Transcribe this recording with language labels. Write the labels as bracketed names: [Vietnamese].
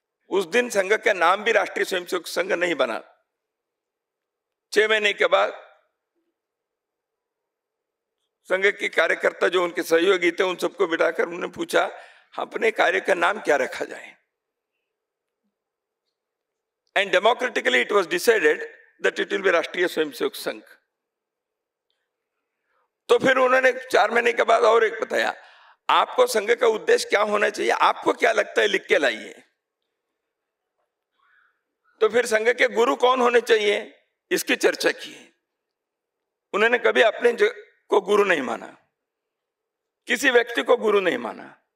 [Hindi] उस दिन संघ का नाम भी राष्ट्रीय स्वयंसेवक संघ नहीं बना। 6 महीने के बाद संघ के कार्यकर्ता जो उनके सहयोगी थे उन सबको बिठाकर उन्होंने पूछा अपने कार्य का नाम क्या रखा जाए। [English] And democratically it was decided that it will be Rashtriya Swayamsevak Sangh. [Hindi] तो फिर उन्होंने 4 महीने के बाद और एक बताया, आपको संघ का उद्देश्य क्या होना चाहिए, आपको क्या लगता है, लिख के लाइए। तो फिर संघ के गुरु कौन होने चाहिए, इसकी चर्चा की। उन्होंने कभी अपने को गुरु नहीं माना, किसी व्यक्ति को गुरु नहीं माना।